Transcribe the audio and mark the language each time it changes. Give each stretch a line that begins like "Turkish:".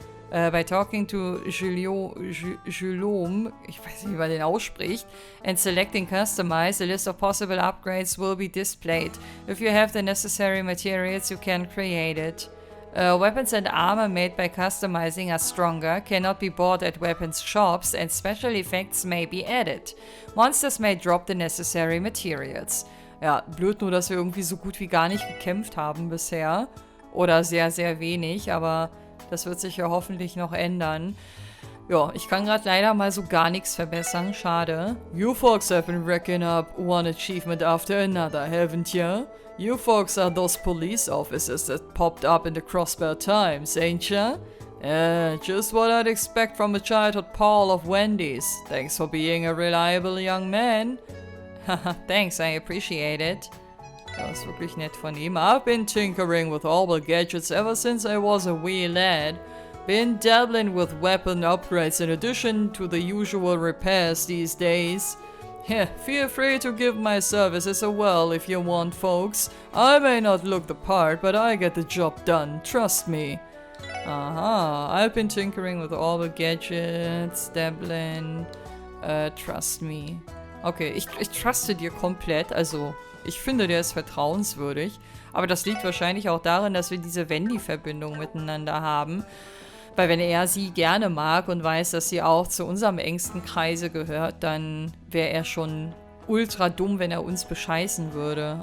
English: By talking to Julom,
German: ich weiß nicht, wie man den ausspricht,
English: and selecting customize, a list of possible upgrades will be displayed. If you have the necessary materials, you can create it. Weapons and armor made by customizing are stronger, cannot be bought at weapons shops, and special effects may be added. Monsters may drop the necessary materials.
German: Ja, blöd nur, dass wir irgendwie so gut wie gar nicht gekämpft haben bisher. Oder sehr, sehr wenig, aber das wird sich ja hoffentlich noch ändern. Ja, ich kann gerade leider mal so gar nichts verbessern, schade.
English: You folks have been racking up one achievement after another, haven't you? You folks are those police officers that popped up in the Crossbell Times, ain't ya? Just what I'd expect from a childhood pal of Wendy's. Thanks for being a reliable young man. Haha, thanks, I appreciate it.
German: Das ist wirklich nett von ihm.
English: I've been tinkering with all the gadgets ever since I was a wee lad. Been dabbling with weapon upgrades in addition to the usual repairs these days. Yeah, feel free to give my services a whirl if you want, folks. I may not look the part, but I get the job done, trust me. Aha, I've been tinkering with all the gadgets, dabbling, trust me.
German: Okay, ich truste dir komplett, also ich finde, der ist vertrauenswürdig. Aber das liegt wahrscheinlich auch darin, dass wir diese Wendy-Verbindung miteinander haben. Weil wenn er sie gerne mag und weiß, dass sie auch zu unserem engsten Kreise gehört, dann wäre er schon ultra dumm, wenn er uns bescheißen würde.